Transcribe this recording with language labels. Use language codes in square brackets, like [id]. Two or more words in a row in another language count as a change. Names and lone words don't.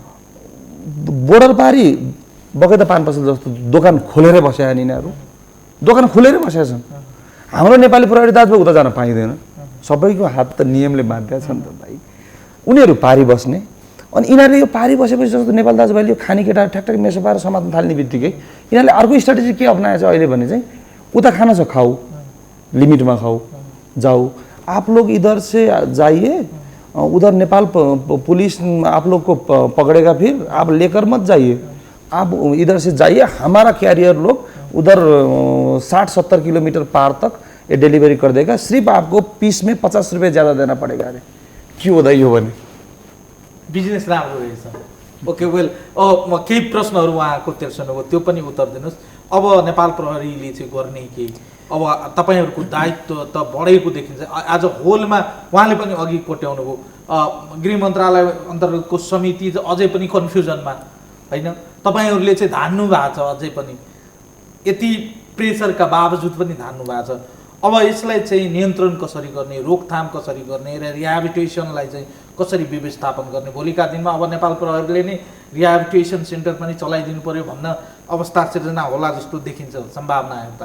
[ne] बोर्डर पारी बगैँचा पान पसल जस्तो दोकान खोलेरै बसेका यिनीहरू दोकान खोलेरै बसेका छन् हाम्रो नेपाली प्रहरी दाजुभाइ उता जान पाइँदैन सबैको हात त नियमले बाध्य छ नि त भाइ उनीहरू पारी बस्ने अनि यिनीहरूले यो पारी बसेपछि जस्तो नेपाल दाजुभाइले यो खाने केटाहरू ठ्याक्ठ्याक मेसो पाएर समात्न थाल्ने बित्तिकै यिनीहरूले अर्को स्ट्राटेजी के अप्नाएछ अहिले भने चाहिँ उता खाना छ खाऊ लिमिटमा खाऊ जाऊ [hi] आप लोग इधर से जाइए उधर नेपाल पुलिस आप लोग को पकड़ेगा फिर आप लेकर मत जाइए आप इधर से जाइए हमारा कैरियर लोग उधर 60-70 किलोमीटर पार तक ये डिलीवरी कर देगा सिर्फ आपको पीस में 50 रुपये ज़्यादा देना पड़ेगा अरे क्यों होता [ne] यो भने बिजनेस राम्रो रहेछ [en] okay well [ne] म केही प्रश्नहरू उहाँको तेर्सनुभयो त्यो पनि उत्तर दिनुहोस् अब नेपाल प्रहरीले चाहिँ गर्ने के अब तपाईहरूको दायित्व त बढेको देखिन्छ आज होलमा उहाँले पनि अघि कोट्याउनु भयो गृह मन्त्रालय अन्तर्गतको समिति अझै पनि कन्फ्युजनमा होइन तपाईहरूले चाहिँ धान्नु भएको छ अझै पनि यति प्रेसरका बावजुद पनि धान्नु भएको छ अब यसलाई चाहिँ नियन्त्रण कसरी गर्ने रोकथाम कसरी गर्ने र रिहाबिलिटेसनलाई चाहिँ कसरी व्यवस्थापन गर्ने भोलिका दिनमा अब नेपाल प्रहरीले नै रिहाबिलिटेसन सेन्टर पनि चलाइदिनु पर्यो भन्न अवस्था सिर्जना होला जस्तो देखिन्छ सम्भावना हेर्दा